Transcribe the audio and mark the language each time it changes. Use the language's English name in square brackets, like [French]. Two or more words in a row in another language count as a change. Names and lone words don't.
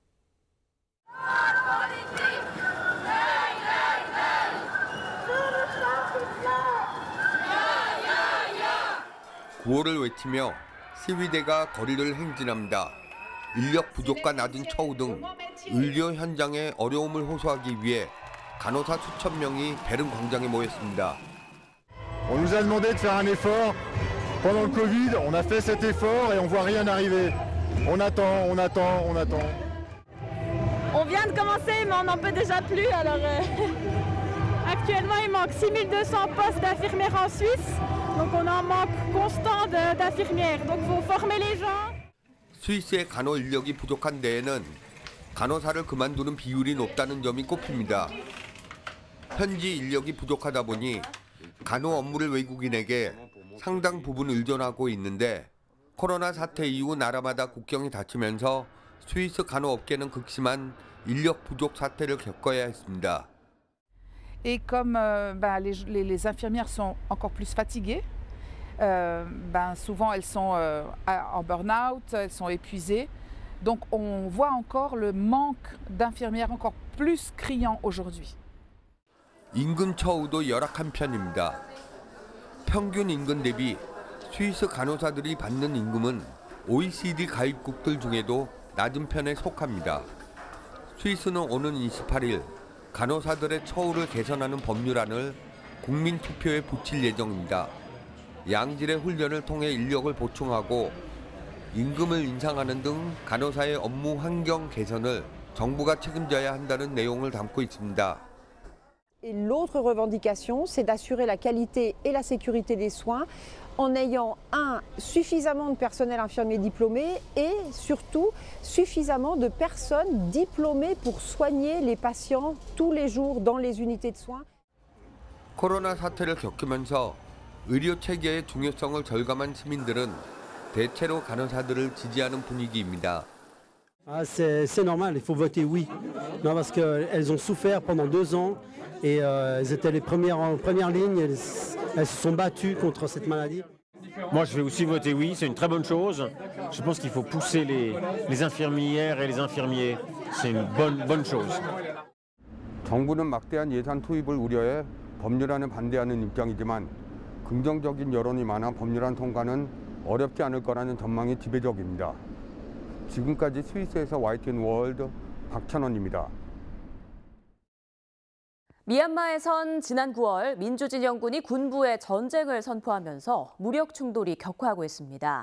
[Korean] 9호를 외치며 시위대가 거리를 행진합니다. 인력 부족과 낮은 처우 등 의료 현장의 어려움을 호소하기 위해 간호사 수천 명이 베른 광장에 모였습니다. [French] On nous a demandé de faire un effort pendant le Covid. On a fait cet effort et on voit rien arriver. On attend, on attend, on attend. On vient de commencer, mais on n'en peut déjà plus. Alors, actuellement, il manque 6200 postes d'infirmières en Suisse. Donc, on a un manque constant d'infirmières. Donc, il faut former les gens. [Korean] 스위스의 간호 인력이 부족한 데에는 간호사를 그만두는 비율이 높다는 점이 꼽힙니다. 현지 인력이 부족하다 보니 간호 업무를 외국인에게 상당 부분 의존하고 있는데 코로나 사태 이후 나라마다 국경이 닫히면서 스위스 간호업계는 극심한 인력 부족 사태를 겪어야 했습니다. [French] Et comme les infirmières sont encore plus fatiguées, souvent elles sont en burn-out, elles sont épuisées. Donc on voit encore le manque d'infirmières encore plus criant aujourd'hui. [Korean] 임금 처우도 열악한 편입니다. 평균 임금 대비 스위스 간호사들이 받는 임금은 OECD 가입국들 중에도 낮은 편에 속합니다. 스위스는 오는 28일 간호사들의 처우를 개선하는 법률안을 국민 투표에 붙일 예정입니다. 양질의 훈련을 통해 인력을 보충하고 임금을 인상하는 등 간호사의 업무 환경 개선을 정부가 책임져야 한다는 내용을 담고 있습니다. [French] Et l'autre revendication, c'est d'assurer la qualité et la sécurité des soins en ayant suffisamment de personnel infirmier diplômé et surtout suffisamment de personnes diplômées pour soigner les patients tous les jours dans les unités de soins. [Korean] 코로나 사태를 겪으면서 의료 체계의 중요성을 절감한 시민들은 대체로 간호사들을 지지하는 분위기입니다. [French] C'est normal, il faut voter oui. Non, parce qu'elles ont souffert pendant 2 ans et elles étaient les premières en première ligne, elles se sont battues contre cette maladie. Moi, je vais aussi voter oui, c'est une très bonne chose. Je pense qu'il faut pousser les infirmières et les infirmiers. C'est une bonne chose. [Korean] 정부는 막대한 예산 투입을 우려해 법률안에 반대하는 입장이지만 긍정적인 여론이 많아 법률안 통과는 어렵지 않을 거라는 전망이 지배적입니다. 지금까지 스위스에서 YTN 월드 박찬원입니다. 미얀마에선 지난 9월 민주진영군이 군부에 전쟁을 선포하면서 무력 충돌이 격화하고 있습니다.